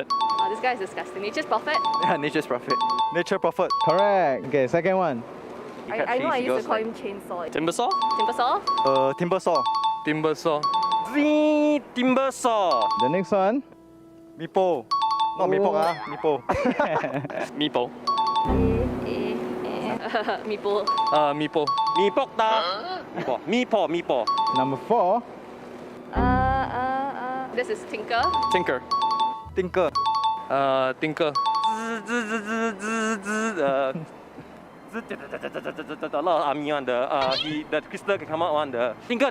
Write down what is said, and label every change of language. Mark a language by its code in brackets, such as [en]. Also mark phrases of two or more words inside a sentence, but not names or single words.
[en] Oh, this guy is disgusting. Nature's Prophet. Yeah, Nature's Prophet. Nature Prophet. Correct. Okay, second one. I know I used to call him Chainsaw. Timbersaw? Timbersaw? Timbersaw. Timbersaw. Timbersaw. The next one. Meepo. Not Meepo, Meepo. Meepo. Meepo. Meepo. Meepok ta. Meepo. Number 4. This is Tinker. Tinker. Tinker. Tinker. A lot of army one. The crystal can come out one. The Tinker.